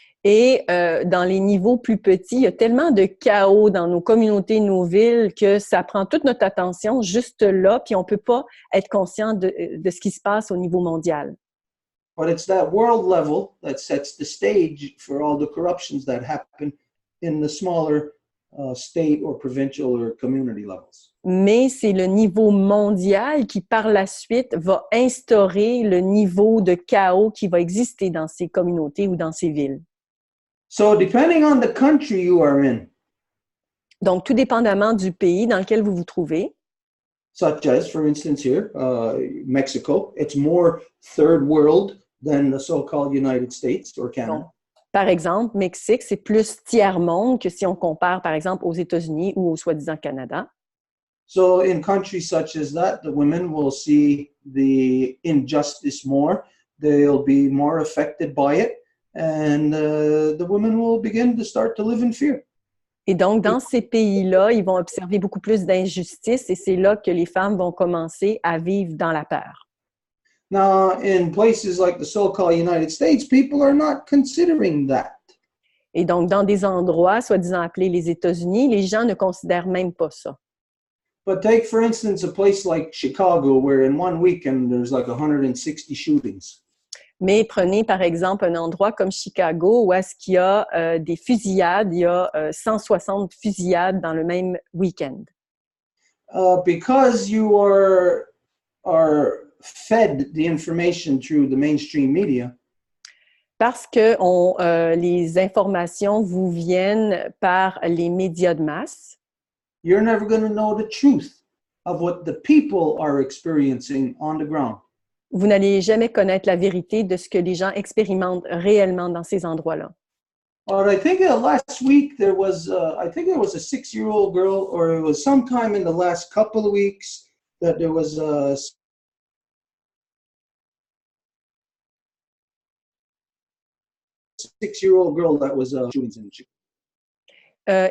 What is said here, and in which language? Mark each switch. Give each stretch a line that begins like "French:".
French: Et dans les niveaux plus petits, il y a tellement de chaos dans nos communautés, nos villes, que ça prend toute notre attention juste là, puis on ne peut pas être conscient de ce qui se passe au niveau mondial.
English: But it's that world level that sets the stage for all the corruptions that happen in the smaller state or provincial or community levels.
French: Mais c'est le niveau mondial qui, par la suite, va instaurer le niveau de chaos qui va exister dans ces communautés ou dans ces villes.
English: So depending on the country you are in,
French: Donc, tout dépendamment du pays dans lequel vous vous trouvez,
English: such as, for instance, here, Mexico, it's more third world than the so-called United States or Canada.
French: donc, par exemple, Mexique, c'est plus tiers-monde que si on compare, par exemple, aux États-Unis ou au soi-disant Canada.
English: So in countries such as that, the women will see the injustice more. They'll be more affected by it. And the women will begin to start to live in fear.
French: Et donc, dans ces pays-là, ils vont observer beaucoup plus d'injustice et c'est là que les femmes vont commencer à vivre dans la peur.
English: Now, in places like the so-called United States, people are not considering that.
French: Et donc, dans des endroits, soi-disant appelés les États-Unis, les gens ne considèrent même pas ça.
English: But take, for instance, a place like Chicago, where in one weekend there's like 160 shootings.
French: Mais prenez par exemple un endroit comme Chicago où est-ce qu'il y a des fusillades, il y a 160 fusillades dans le même week-end.
English: Because you are fed the information through the mainstream media,
French: Parce que les informations vous viennent par les médias de masse,
English: you're never going to know the truth of what the people are experiencing on the ground.
French: vous n'allez jamais connaître la vérité de ce que les gens expérimentent réellement dans ces endroits-là.
English: But I think last week there was, I think it was a 6-year-old girl, or it was sometime in the last couple of weeks that there was a 6-year-old girl that was shootings in Chicago.